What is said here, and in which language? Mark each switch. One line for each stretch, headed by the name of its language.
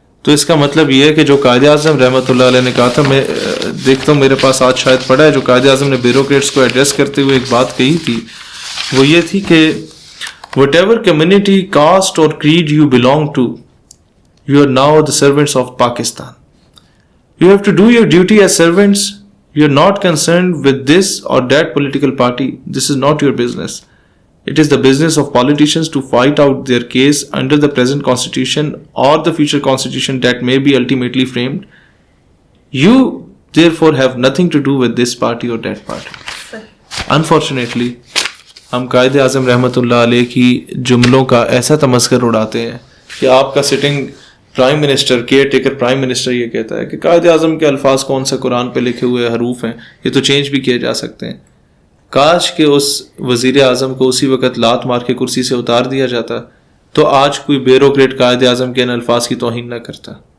Urdu: تو اس کا مطلب یہ ہے کہ جو قائد اعظم رحمۃ اللہ علیہ نے کہا تھا, میں دیکھتا ہوں میرے پاس آج شاید پڑھا ہے, جو قائد اعظم نے بیوروکریٹس کو ایڈریس کرتے ہوئے ایک بات کہی تھی, وہ یہ تھی کہ
English: whatever community, caste or creed you belong to, you are now the servants of Pakistan. You have to do your duty as servants. You are not concerned with this or that political party. This is not your business. It is the business of politicians to fight out their case under the present constitution or the future constitution that may be ultimately framed. You therefore have nothing to do with this party or that party. Unfortunately,
Urdu: ہم قائد اعظم رحمۃ اللہ علیہ کی جملوں کا ایسا تمسخر اڑاتے ہیں کہ آپ کا sitting prime minister care taker prime minister یہ کہتا ہے کہ قائد اعظم کے الفاظ کون سا قرآن پہ لکھے ہوئے حروف ہیں, یہ تو چینج بھی کیے جا سکتے ہیں. کاش کہ اس وزیر اعظم کو اسی وقت لات مار کے کرسی سے اتار دیا جاتا تو آج کوئی بیوروکریٹ قائد اعظم کے ان الفاظ کی توہین نہ کرتا.